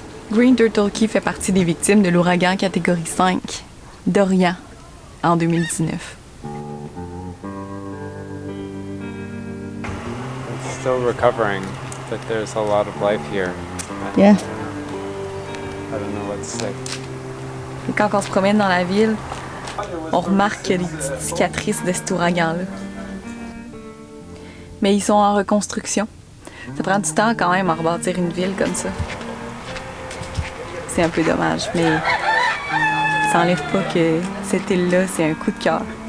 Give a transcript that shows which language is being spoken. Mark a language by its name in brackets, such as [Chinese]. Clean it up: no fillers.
[French] Green Turtle Key fait partie des victimes de l'ouragan catégorie 5, Dorian, en 2019. [English] It's still recovering, but there's a lot of life here. Yeah. I don't know what to say. [French] Et quand on se promène dans la ville, on remarque les petites cicatrices de cet ouragan-là. Mais ils sont en reconstruction. Ça prend du temps quand même à rebâtir une ville comme ça. C'est un peu dommage, mais ça n'enlève pas que cette île-là, c'est un coup de cœur.